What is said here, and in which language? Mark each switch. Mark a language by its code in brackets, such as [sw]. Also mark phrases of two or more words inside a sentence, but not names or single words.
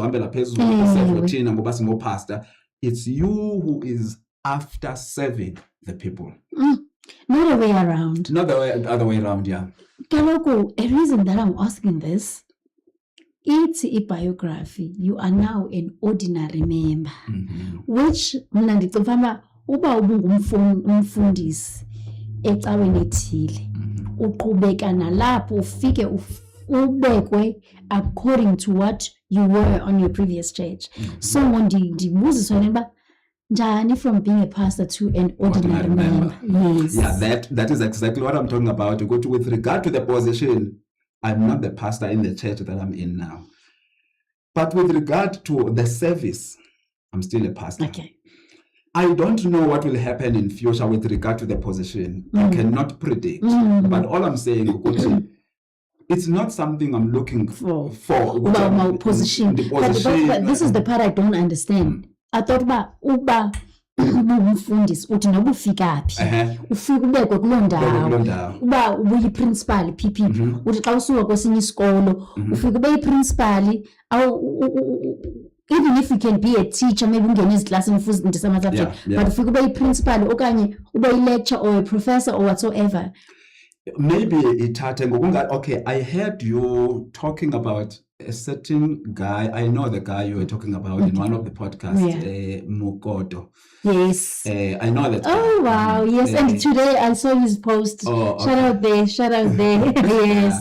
[en] It's you who is after serving the people. Not the way around. Not the other way around, yeah. Kaloku, a reason that I'm asking this, it's a biography. You are now an ordinary member, which [xh] mna ndicinga uba ubungumfundisi ecaweni ethile, uqhubeka nalapho ufike ubekwe [en] according to what you were on your previous church. So [xh] ndibuziswa neba njani [en] from being a pastor to an ordinary member. Yes. Yeah, that is exactly what I'm talking about. With regard to the position, I'm not the pastor in the church that I'm in now. But with regard to the service, I'm still a pastor. Okay. I don't know what will happen in future with regard to the position. I cannot predict. But all I'm saying, it's not something I'm looking for. About my position. But this is the part I don't understand. I thought [xh] uba umfundisi uthi noba ufika phi ufika ubekwe kuloo ndawo uba ubuyi-principal PP uthi xa usuka kwesinye isikolo ufika ube yi-principal [en] even if you can be a teacher, [xh] maybe ungene eziklasini ufundisa ama-subject, but ufika ube yi-principal okanye ube yi-lecturer [en] or a professor or whatsoever. [xh] Maybe ithathe ngokunga. [en] Okay, I heard you talking about a certain guy. I know the guy you were talking about in one of the podcasts, Mukoto. Yes. I know that. Oh, wow. Yes. And today I saw his post. Oh, okay. Shout out there. Yes.